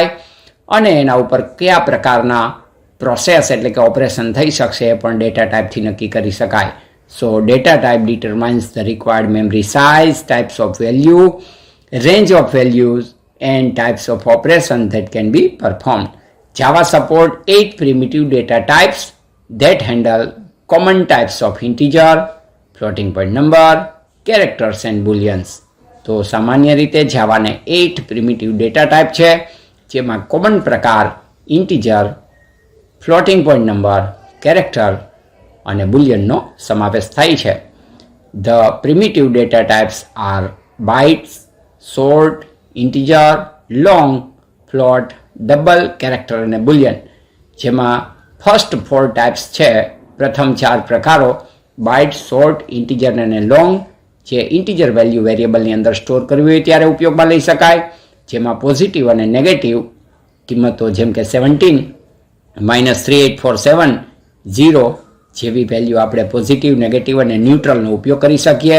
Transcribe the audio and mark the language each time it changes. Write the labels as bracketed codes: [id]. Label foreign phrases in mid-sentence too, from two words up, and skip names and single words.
[gu] અને એના ઉપર કયા પ્રકારના પ્રોસેસ એટલે કે ઓપરેશન થઈ શકશે એ પણ ડેટા ટાઈપથી નક્કી કરી શકાય. [en] so data type determines the required memory size, types of value, range of values and types of operation that can be performed. Java support 8 primitive data types that handle common types of integer, floating point number, characters and booleans. [gu] તો સામાન્ય રીતે જાવાને [en] 8 primitive data type [gu] છે, જેમાં કોમન પ્રકાર ઇન્ટીજર, [en] floating point number, [gu] કેરેક્ટર અને બુલિયનનો સમાવેશ થાય છે. [en] The primitive data types are bytes, short, integer, long, float, double, character અને boolean. [gu] જેમાં [en] first 4 types [gu] છે, પ્રથમ 4 પ્રકારો બાઇટ, શોર્ટ, ઇન્ટીજર અને લોંગ, જે [en] integer value [gu] વેરિયેબલની અંદર સ્ટોર કરવી હોય ત્યારે ઉપયોગમાં લઈ શકાય. જેમાં પોઝિટિવ અને નેગેટિવ કિંમતો જેમ કે 17, -3847, 0 જેવી વેલ્યુ આપણે પોઝિટિવ, નેગેટિવ અને ન્યુટ્રલનો ઉપયોગ કરી શકીએ.